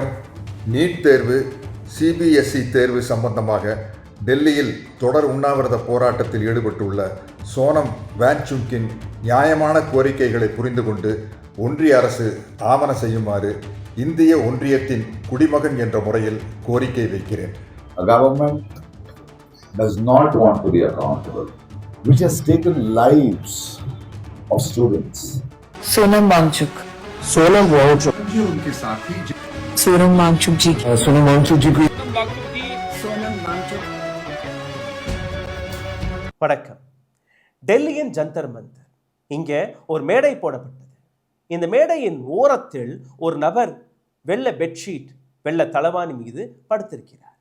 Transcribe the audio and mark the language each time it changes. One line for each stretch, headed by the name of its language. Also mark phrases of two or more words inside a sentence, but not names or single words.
Tamil: நீட் தேர்வு, சிபிஎஸ்இ தேர்வு சம்பந்தமாக டெல்லியில் தொடர் உண்ணாவிரத போராட்டத்தில் ஈடுபட்டுள்ள சோனம் வாங்சுக்கின் நியாயமான கோரிக்கைகளை புரிந்து கொண்டு ஒன்றிய அரசு ஆவண செய்யுமாறு இந்திய ஒன்றியத்தின் குடிமகன் என்ற முறையில் கோரிக்கை வைக்கிறேன்.
English: A government does not want to be accountable, which has taken lives of students.
Hindi: सोनम वांगचुक उनके साथी सोनम वांगचुक जी
Tamil: வணக்கம். டெல்லியின் ஜந்தர் மந்தர் இங்கே ஒரு மேடை போடப்பட்டது. இந்த மேடையின் ஓரத்தில் ஒரு நபர் வெள்ளை பெட்ஷீட், வெள்ளை தலவாணி மீது படுத்திருக்கிறார்.